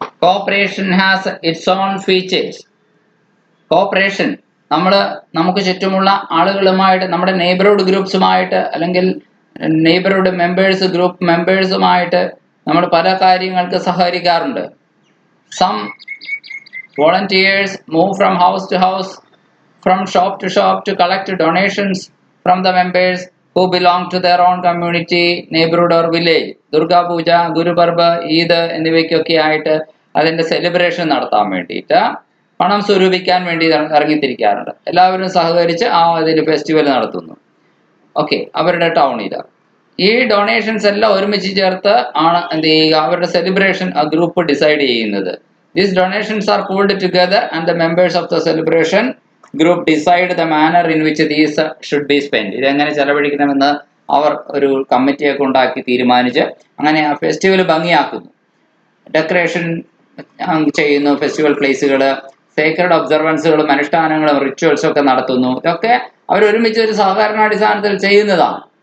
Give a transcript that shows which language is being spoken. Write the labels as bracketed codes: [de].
[en] Cooperation has its own features. [ml] Cooperation നമുക്ക് ചുറ്റുമുള്ള ആളുകളുമായിട്ട്, നമ്മുടെ നെയ്ബർഹുഡ് ഗ്രൂപ്പ്സുമായിട്ട് അല്ലെങ്കിൽ നെയ്ബർഹുഡ് ഗ്രൂപ്പ് മെമ്പേഴ്സുമായിട്ട് നമ്മൾ പല കാര്യങ്ങൾക്ക് സഹകരിക്കാറുണ്ട്. [en] Some volunteers move from house to house, from shop to shop to collect donations from the members who belong to their own community, neighborhood or village. [ml] Durga പൂജ, ഗുരുപർബ്, ഈദ് എന്നിവയ്ക്കൊക്കെ ആയിട്ട് അതിന്റെ സെലിബ്രേഷൻ നടത്താൻ വേണ്ടിയിട്ട് പണം സ്വരൂപിക്കാൻ വേണ്ടി ഇറങ്ങിത്തിരിക്കാറുണ്ട്. എല്ലാവരും സഹകരിച്ച് അതിന് ഫെസ്റ്റിവൽ നടത്തുന്നു. ഓക്കെ, അവരുടെ ടൗണിൽ ഈ ഡൊണേഷൻസ് എല്ലാം ഒരുമിച്ച് ചേർത്ത് ആണ് എന്ത് ചെയ്യുക, അവരുടെ സെലിബ്രേഷൻ ആ ഗ്രൂപ്പ് ഡിസൈഡ് ചെയ്യുന്നത്. [en] These donations are pooled together and the members of the celebration group decide the manner in which these should be spent. [ml] ഇതെങ്ങനെ ചെലവഴിക്കണമെന്ന് അവർ ഒരു കമ്മിറ്റിയൊക്കെ ഉണ്ടാക്കി തീരുമാനിച്ച് അങ്ങനെ ആ ഫെസ്റ്റിവൽ ഭംഗിയാക്കുന്നു. ഡെക്കറേഷൻ ചെയ്യുന്നു, ഫെസ്റ്റിവൽ പ്ലേസുകൾ സേക്രഡ് ഒബ്സർവൻസുകളും അനുഷ്ഠാനങ്ങളും റിച്വൽസും ഒക്കെ നടത്തുന്നു. ഇതൊക്കെ അവരൊരുമിച്ച് ഒരു സഹകരണാടിസ്ഥാനത്തിൽ ചെയ്യുന്നതാണ്.